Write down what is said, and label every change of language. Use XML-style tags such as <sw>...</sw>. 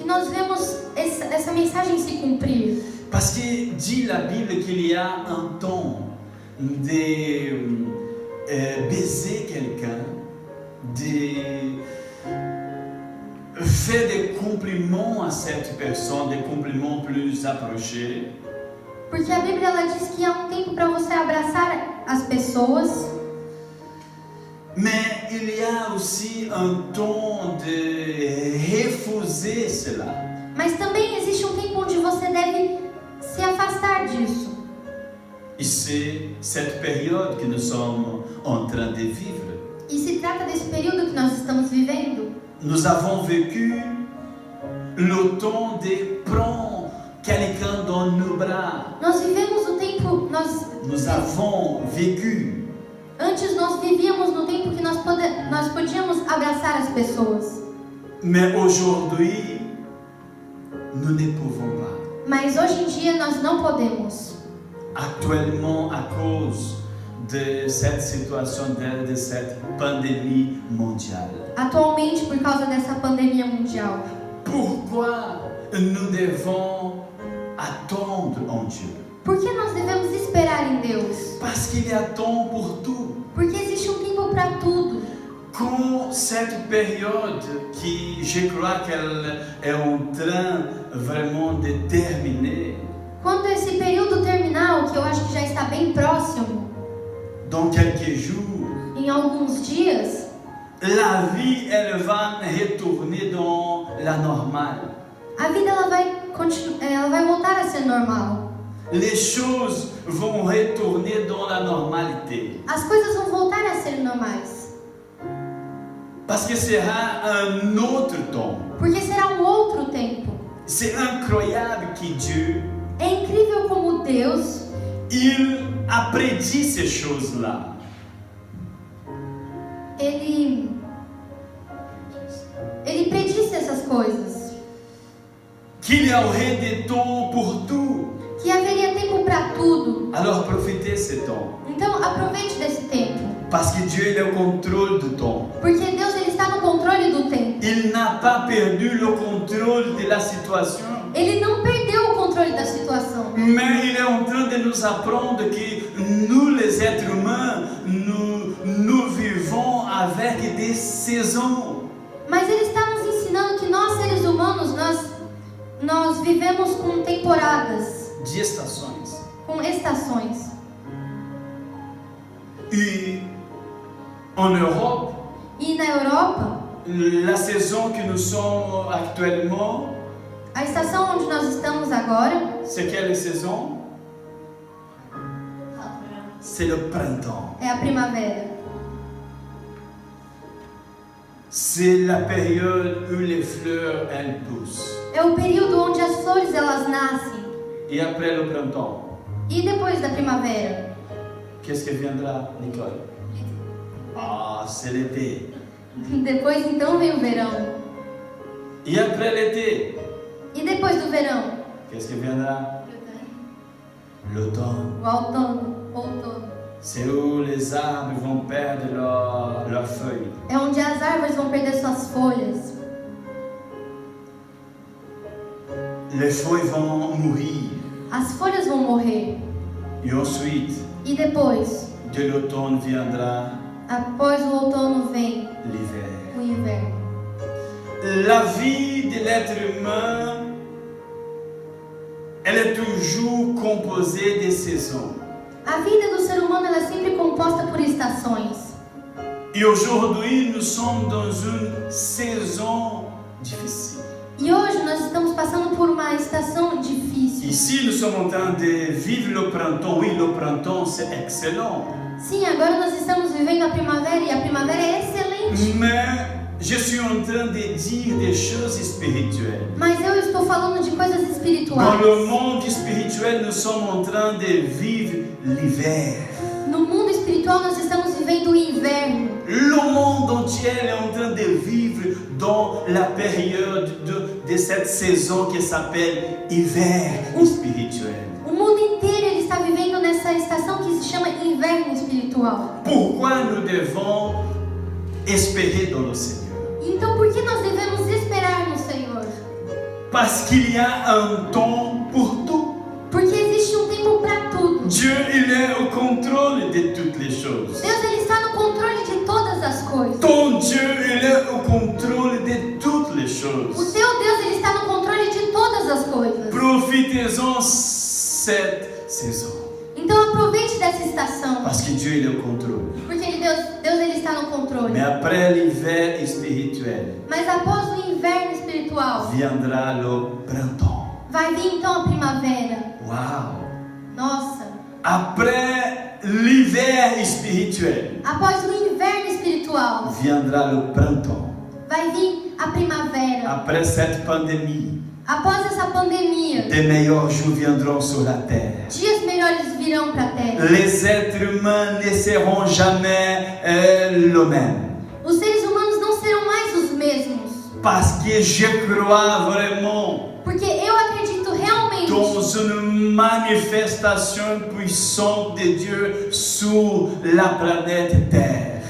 <pt>que nós vemos essa mensagem se cumprir.</pt> <fr>Parce que dit la Bible qu'il y a un temps de baiser quelqu'un, de faire des compliments à cette personne, des compliments plus approchés.</fr> <pt>Porque a Bíblia ela diz que há um tempo para você abraçar as pessoas,</pt> <fr>Mais il y a aussi un temps de refuser cela.</fr> <pt>mas também existe um tempo onde você deve se afastar disso.</pt> <fr>Et c'est cette période que nous sommes en train de vivre.</fr> <pt>E se trata desse período que nós estamos vivendo.</pt> <fr>Nous avons vécu le temps de prendre quelqu'un dans nos bras.</fr> <pt>Nós vivemos o tempo,</pt> <fr>Nous avons vécu.</fr> <pt>antes nós vivíamos no tempo que nós podíamos abraçar as pessoas.</pt> <fr>Mais aujourd'hui, nous ne pouvons pas.</fr> <pt>Mas hoje em dia nós não podemos.</pt> <fr>Actuellement, à cause de cette situation, de cette pandémie mondiale.</fr> <pt>Atualmente, por causa dessa pandemia mundial.</pt> <fr>Pourquoi nous devons attendre en Dieu?</fr> <pt>Por que nós devemos esperar em Deus?</pt> <fr>Parce qu'il y a temps pour tout.</fr> <pt>Porque existe um tempo para tudo.</pt> <fr>Com cette période qui, je crois qu'elle est en train vraiment de terminer,</fr> <pt>Quando esse período terminar, o que eu acho que já está bem próximo,</pt> <fr>dans quelques jours,</fr> <pt>em alguns dias,</pt> <fr>la vie, elle va retourner dans la normale.</fr> <pt>a vida ela vai voltar a ser normal.</pt> <fr>Les choses vont retourner dans la normalité.</fr> <pt>As coisas vão voltar a ser normais.</pt> <fr>Parce que sera un autre temps.</fr> <pt>Porque será um outro tempo.</pt> <fr>C'est incroyable que Dieu,</fr> <pt>É incrível como Deus,</pt> <fr>il a prédit ces choses-là.</fr> <pt>Ele predisse essas coisas.</pt> <fr>Qu'il y aurait des temps pour tout.</fr> <pt>Que haveria tempo para tudo.</pt> <fr>Alors profitez de ce temps.</fr> <pt>Então aproveite desse tempo.</pt> <fr>Parce que Dieu il est au contrôle du temps.</fr> <pt>Porque Deus ele está no controle do tempo.</pt> <fr>Il n'a pas perdu le contrôle de la situation.</fr> <pt>Ele não perdeu o controle da situação.</pt> <fr>Mais il est en train de nous apprendre que nous les êtres humains, nous vivons avec des saisons.</fr> <pt>Mas ele está nos ensinando que nós seres humanos, nós vivemos com temporadas, De estações. com estações.</pt> <fr>Et en Europe,</fr> <pt>E na Europa,</pt> <fr>la saison que nous sommes actuellement,</fr> <pt>a estação onde nós estamos agora</pt> <fr>c'est quelle saison? C'est le printemps.</fr> <pt>é a primavera.</pt> <fr>C'est la période où les fleurs, elles poussent.</fr> <pt>É o período onde as flores elas nascem.</pt> <fr>Et après le printemps,</fr> <pt>E depois da primavera?</pt> <fr>qu'est-ce qui viendra, Nicole? Ah, c'est l'été.</fr> <pt>Depois então vem o verão.</pt> <fr>Et après l'été,</fr> <pt>E depois do verão?</pt> <fr>qu'est-ce qui viendra? L'automne.</fr> <pt>O outono.</pt> <fr>C'est où les arbres vont perdre leurs feuilles.</fr> <pt>É onde as árvores vão perder suas folhas.</pt> <fr>Les feuilles vont mourir.</fr> <pt>As folhas vão morrer.</pt> <fr>Et ensuite,</fr> <pt>E depois,</pt> <fr>de l'automne viendra</fr> <pt>após o outono vem</pt> <fr>l'hiver.</fr> <pt>o inverno.</pt> <fr>La vie de l'être humain, elle est toujours composée de saisons.</fr> <pt>A vida do ser humano ela é sempre composta por estações.</pt> <fr>Et aujourd'hui, nous sommes dans une saison difficile.</fr> <pt>E hoje nós estamos passando por uma estação difícil.</pt> <fr>Ici, nous sommes en train de vivre le printemps. Oui, le printemps, c'est excellent.</fr> <pt>Sim, agora nós estamos vivendo a primavera e a primavera é excelente.</pt> <fr>Mais je suis en train de dire des choses spirituelles.</fr> <pt>Mas eu estou falando de coisas</pt> <fr>Dans</fr> <pt>espirituais.</pt> <fr>le monde spirituel, nous sommes en train de vivre l'hiver.</fr> <pt>No mundo espiritual nós estamos vivendo o inverno.</pt> <fr>Le monde entier est en train de vivre dans la période de cette saison qui s'appelle hiver spirituel.</fr> <pt>O mundo inteiro ele está vivendo nessa estação que se chama inverno espiritual.</pt> <fr>Pourquoi nous devons espérer dans le Seigneur?</fr> <pt>Então por que nós devemos esperar no Senhor?</pt> <fr>Parce qu'il y a un temps pour tout.</fr> <pt>Porque existe um tempo para tudo.</pt> <fr>Dieu, il est au contrôle de toutes les choses.</fr> <pt>Deus ele está no controle de todas as coisas.</pt> <fr>Ton Dieu, il est au contrôle de toutes les</fr> <pt>O</pt> <fr>choses.</fr> <pt>teu Deus ele está no controle de todas as coisas.</pt> <fr>Profitez-en cette saison.</fr> <pt>Então aproveite dessa estação,</pt> <fr>Parce que Dieu, il est au contrôle.</fr> <pt>porque Deus ele está no controle.</pt> <fr>Mais après l'hiver spirituel,</fr> <pt>Mas após o inverno espiritual,</pt> <fr>viendra le printemps.</fr> <pt>vai vir então a primavera.</pt> <fr>Waouh!</fr> <pt>Nossa!</pt> <fr>Après l'hiver spirituel,</fr> <pt>Após o inverno espiritual,</pt> <fr>viendra le printemps.</fr> <pt>vai vir a primavera.</pt> <fr>Après cette pandémie,</fr> <pt>Após essa pandemia,</pt> <fr>des meilleurs jours viendront sur la terre.</fr> <pt>dias melhores virão para a terra.</pt> <fr>Les êtres humains ne seront jamais les mêmes.</fr> <pt>Os seres humanos não serão mais os mesmos.</pt> <fr>Parce que je crois vraiment</fr> <pt>Porque eu acredito realmente</pt> <fr>dans une manifestation puissante de Dieu sur la planète Terre.</fr>